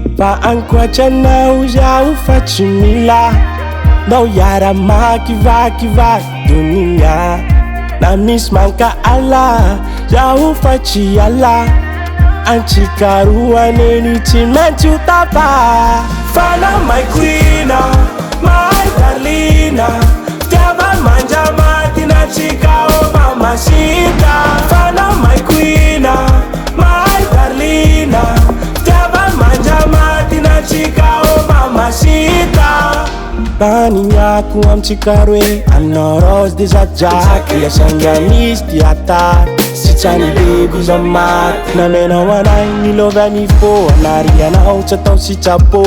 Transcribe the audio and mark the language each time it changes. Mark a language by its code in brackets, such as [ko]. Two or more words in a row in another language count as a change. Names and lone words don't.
[mg] Fa ankoatranao zaho fa tsy mila nao yara makivakivaky dunia. Na misy mankaala zaho fa tsy ala, antsika roa neny tsy maintsy ho tapa. Fana [en] my queen, my darling, [mg] fitiava manjamaty natsika oh mamacita. Fana [en] my queen, my darling, [mg] fitiava manjamaty natsika oh mamacita. Tanignako amitsika roe anao rose de zajaky, iasanga misy tiataky sy tsany beby zaho maty. Namenao anay milova mifo, anary anao tsy atao sitrapo.